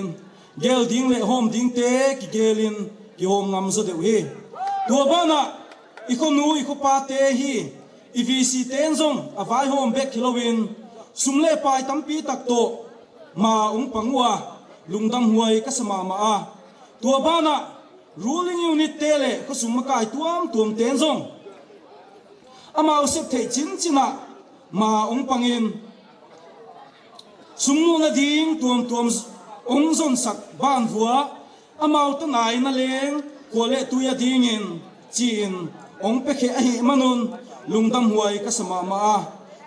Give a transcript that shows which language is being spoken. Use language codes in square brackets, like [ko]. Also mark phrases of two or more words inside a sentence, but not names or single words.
[ctd] gel ding le hom ding te ki gelin ki hom ngam so te wi to bana ikonu ikopa te hi EVC tenzong avai hom bek kilowin sumle pai tampi tak to ma pangwa lungdam huai kasama ma a to bana [en] ruling unit [ctd] tele ko sumakai tuam tenzong amao sep thei china ma pangin sumnu na ding tuam zon sak ban vua amao ta nai na leng kole tuya dingin chin pe khe hi manun lungdam huai ka sama ma